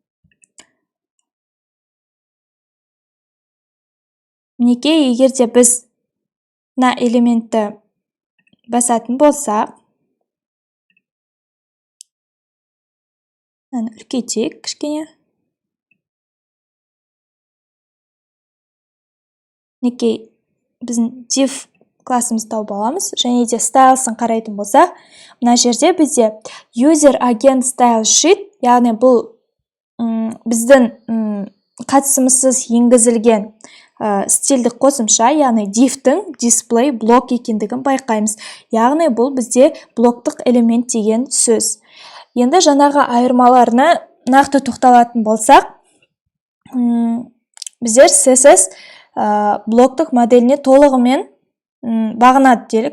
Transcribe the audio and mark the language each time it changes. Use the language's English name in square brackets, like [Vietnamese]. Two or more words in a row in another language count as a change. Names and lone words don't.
[Kazakh] Мінекей, егер де біз мына элементті басатын болсақ, үлкейтейік кішкене. Мінекей, біздің div классымыз тауып аламыз, және де styleсын қарайтын болсақ, мына жерде бізде [English] user agent style sheet, [Kazakh] яғни бұл біздің қатысымызсыз енгізілген стильдік қосымша, яғни div-тің display блок екендігін байқаймыз. Яғни бұл бізде блоктық элемент деген сөз. Енді жаңағы айырмаларына нақты тоқталатын болсақ, біздер CSS блоктық моделіне толығымен бағынады делік.